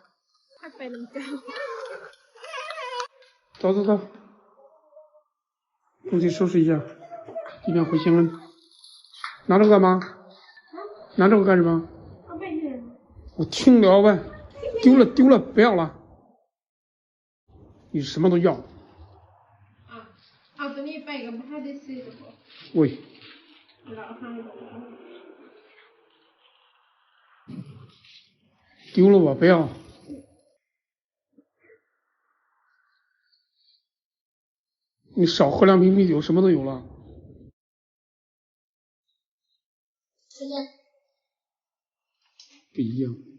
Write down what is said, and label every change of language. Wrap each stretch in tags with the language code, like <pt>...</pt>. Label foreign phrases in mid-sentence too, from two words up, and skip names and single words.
<zh>走走走，东西收拾一下，今天回西安。拿这个干嘛？拿这个干什么？我听聊呗，丢了丢了，不要了。你什么都要。</zh> <th>ตัวนี้ไปกับพ่อได้ซื้อหรอ</th> <zh>喂。丢了吧，不要。你少喝2瓶啤酒，什么都有了。不一样。</zh>